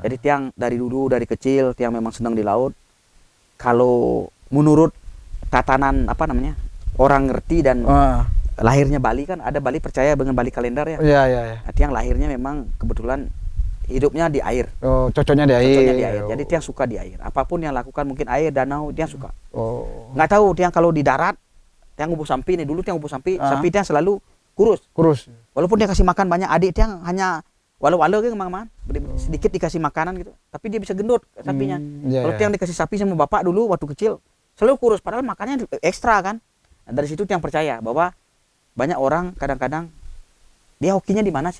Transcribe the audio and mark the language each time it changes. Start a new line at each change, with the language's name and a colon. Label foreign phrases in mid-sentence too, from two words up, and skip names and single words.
Indonesian: Jadi Tiang dari kecil Tiang memang senang di laut. Kalau menurut tatanan orang ngerti dan lahirnya Bali kan ada Bali percaya dengan Bali kalender ya. Iya. Tiang lahirnya memang kebetulan hidupnya di air. Oh, cocoknya di air. Cocoknya di air. Jadi tiang suka di air. Apapun yang lakukan mungkin air, danau, tiang suka. Oh. Nggak tahu tiang kalau di darat,
Balinese: tiang ngubuh sampi
Indonesian: nih dulu
Balinese: tiang ngubuh sampi,
Indonesian: sapi tiang selalu kurus. Kurus. Walaupun dia kasih makan banyak, adik tiang hanya walau-walau kan mang sedikit dikasih makanan gitu. Tapi dia bisa gendut sapinya. Kalau tiang dikasih sapi sama bapak dulu waktu kecil selalu kurus padahal makannya ekstra kan. Nah, dari situ tiang percaya bahwa banyak orang kadang-kadang dia hokinya di mana sih?